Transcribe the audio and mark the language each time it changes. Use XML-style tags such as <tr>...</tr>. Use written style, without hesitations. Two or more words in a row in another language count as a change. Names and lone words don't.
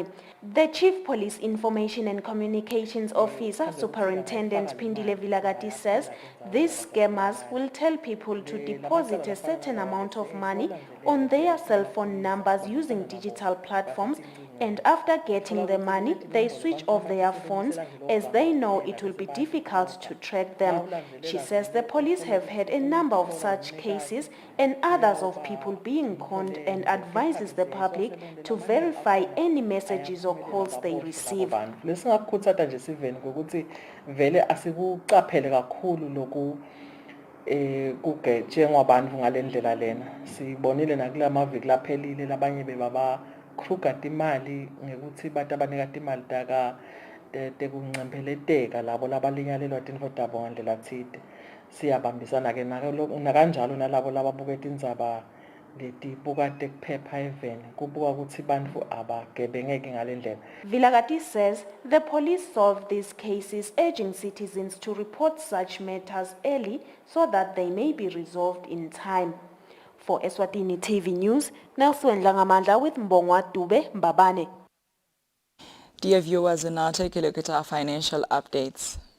<en>The Chief Police Information and Communications Officer, Superintendent Pindile Vilagati, says these scammers will tell people to deposit a certain amount of money on their cell phone numbers using digital platforms, and after getting the money, they switch off their phones as they know it will be difficult to track them. She says the police have had a number of such cases and others of people being conned, and advises the public to verify any messages or calls they receive.</en> <ss>Lesingakukhuthata nje siveni ngokuthi vele asikuqaphele kakhulu lokhu kugejengwa abantu ngalendlela lena. Sibonile nakula maviki laphelile labanye bebaba krugat imali ngekuthi bathi abanika imali taka tekungcembeleteka labo labalinyalelwa tinfo tabo ngandlela thide. Siyabambisana ke nakanjalo nalabo lababuketa indzaba letibuka tekuphepha eveni kubuka ukuthi bantu abagebengeki ngalendlela.</ss> <en>Vilagati says the police solve these cases, urging citizens to report such matters early so that they may be resolved in time. For Eswatini TV News, Nelson Langamandla with Mbongwa Dube Mbabane. Dear viewers, and now take a look at our financial updates.</en>